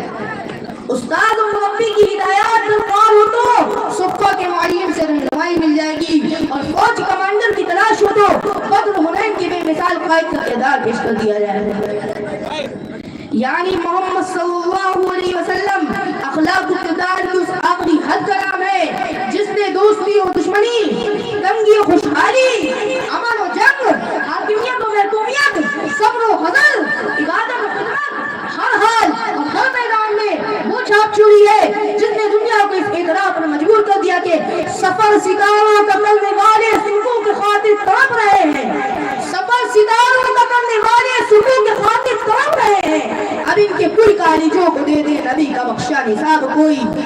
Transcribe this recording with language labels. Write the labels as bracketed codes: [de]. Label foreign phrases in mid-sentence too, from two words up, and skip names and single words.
[ur] استاد اور مربی کی ہدایات درکار ہو تو صفہ کے معلم سے رہنمائی مل جائے گی، اور فوج کمانڈر کی تلاش ہو تو بدر حنین کے بے مثال قائد کا کردار پیش کر دیا جائے گا۔ یعنی محمد صلی اللہ علیہ وسلم اخلاق و کردار کی اس آخری حد کا نام ہے جس نے دوستی و دشمنی، تنگی و خوشحالی، امن و جنگ، حاکمیت و محکومیت، صبر و حذر، عبادت و خدمت، ہر حال اور ہر میدان میں وہ چھاپ چھوڑی ہے جس نے دنیا کو اس اعتراف پر مجبور کر دیا کہ سفر ستاروں کا کرنے والے صبح کے خاطر تڑپ رہے ہیں، سفر ستاروں کا کرنے والے صبح کے خاطر تڑپ رہے ہیں، اب ان کے کل کالجوں کو دے دے نبی کا بخشا نصاب کوئی۔